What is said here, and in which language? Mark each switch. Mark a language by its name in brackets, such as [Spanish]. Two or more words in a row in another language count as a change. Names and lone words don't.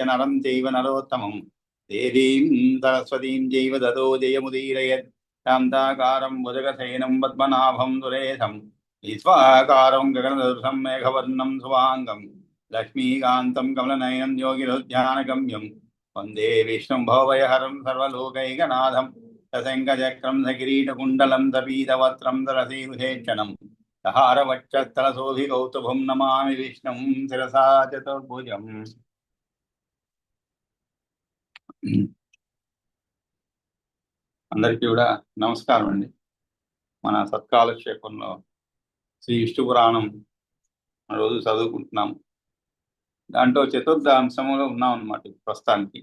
[Sanskrit] नरं चैव नरोत्तमं देवीं सरस्वतीं चैव ततो जयमुदीरयेत् शान्ताकारं भुजगशयनं पद्मनाभं सुरेशं ईश्वरकारं गगनसदृशं मेघवर्णं शुभाङ्गं लक्ष्मीकान्तं कमलनयनं योगिरुध्यानगम्यं वन्दे विष्णुं भवभयहरं सर्वलोकैकनाथं सशङ्खचक्रं सकिरीटकुण्डलं सपीतवस्त्रं सरसीरुहेक्षणं सहारवक्षस्थलशोभिकौस्तुभं नमामि विष्णुं शिरसा चतुर्भुजम्। [Telugu] అందరికీ కూడా నమస్కారం అండి. మన సత్కాలక్షేపంలో శ్రీ విష్ణు పురాణం రోజు చదువుకుంటున్నాం. దాంట్లో చతుర్థ అంశంలో ఉన్నాం అన్నమాట ప్రస్తుతానికి.